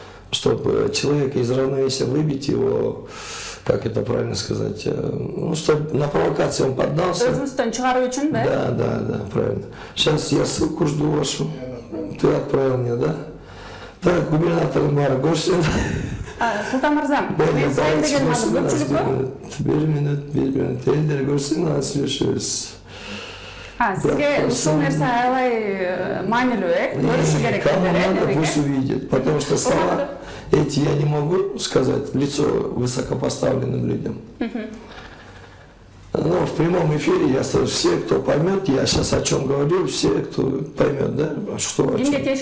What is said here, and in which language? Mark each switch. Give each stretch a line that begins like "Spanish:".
Russian: Чтобы человека из равновесия выбить его, как это правильно сказать, ну, чтобы на провокации он поддался. Да, правильно. Сейчас я ссылку жду вашу. Ты отправил мне, да? Так, губернатор Мара Горсен.
Kyrgyz: Султан мырза, мен сайын деген көпчүлүккө? Бир минут, элдер көрсүн, анан сүйлөшөбүз. Сизге ушул нерсе аябай маанилүү, көрүшү керек.
Russian: Кому надо, пусть увидит, потому что слова эти я не могу сказать в лицо высокопоставленным людям. Но в прямом эфире я все, кто поймет, я сейчас о чем говорю, все, кто поймет, да, что о чем.